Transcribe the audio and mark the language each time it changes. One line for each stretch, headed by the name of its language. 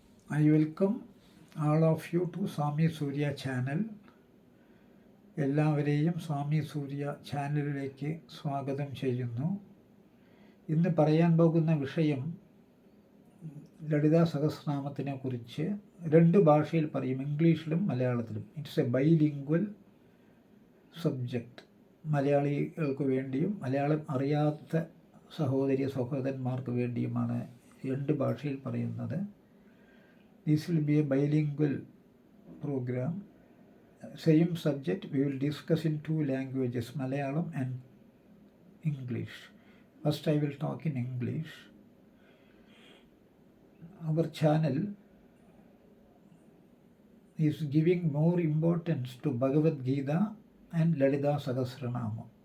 English: I welcome all of you to Swami Surya channel.
Malayalam: എല്ലാവരെയും സ്വാമി സൂര്യ ചാനലിലേക്ക് സ്വാഗതം ചെയ്യുന്നു. ഇന്ന് പറയാൻ പോകുന്ന വിഷയം ലളിതാ സഹസ്രനാമത്തിനെ കുറിച്ച് രണ്ട് ഭാഷയിൽ പറയും, ഇംഗ്ലീഷിലും മലയാളത്തിലും.
English: It's a bilingual subject.
Malayalam: മലയാളികൾക്ക് വേണ്ടിയും മലയാളം അറിയാത്ത സഹോദരി സഹോദരന്മാർക്ക് വേണ്ടിയുമാണ് രണ്ട് ഭാഷയിൽ പറയുന്നത്.
English: This will be a bilingual program. Same subject we will discuss in two languages, Malayalam and English. First I will talk in English. Our channel is giving more importance to Bhagavad Gita and Lalita Sahasranama.